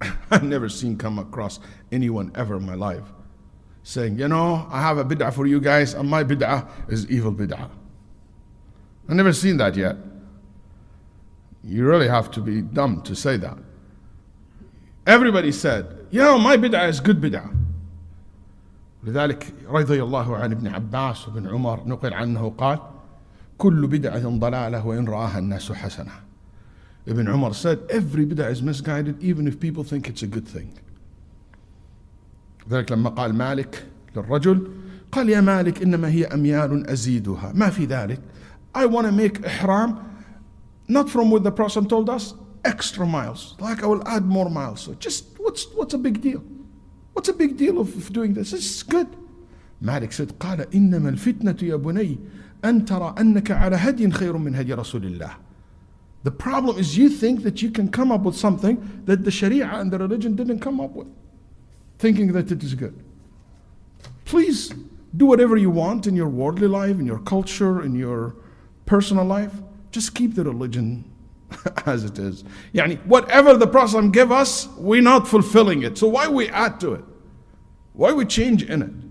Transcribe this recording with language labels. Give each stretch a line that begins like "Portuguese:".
English: I've never seen come across anyone ever in my life saying, I have a bid'ah for you guys, and my bid'ah is evil bid'ah. I've never seen that yet. You really have to be dumb to say that. Everybody said, my bid'ah is good bid'ah.
Arabic: لذلك رضي الله عن ابن عباس وابن عمر نقل عنه قال كل بدعة ضلالة وإن رآها الناس حسنة.
English: Ibn Umar said, every bid'ah is misguided even if people think it's a good thing.
Arabic: ذلك لما قال مالك للرجل قال يا مالك إنما هي أميال أزيدها ما في ذلك.
English: I want to make ihram not from what the Prophet told us, extra miles. Like I will add more miles. So just what's a big deal? What's a big deal of doing this? It's good. Malik said
Arabic: قال إنما الفتنة يا بني أن ترى أنك على هدي خير من هدي رسول الله.
English: The problem is you think that you can come up with something that the Sharia and the religion didn't come up with, thinking that it is good. Please do whatever you want in your worldly life, in your culture, in your personal life. Just keep the religion as it is. Whatever the Prophet gave us, we're not fulfilling it. So why we add to it? Why we change in it?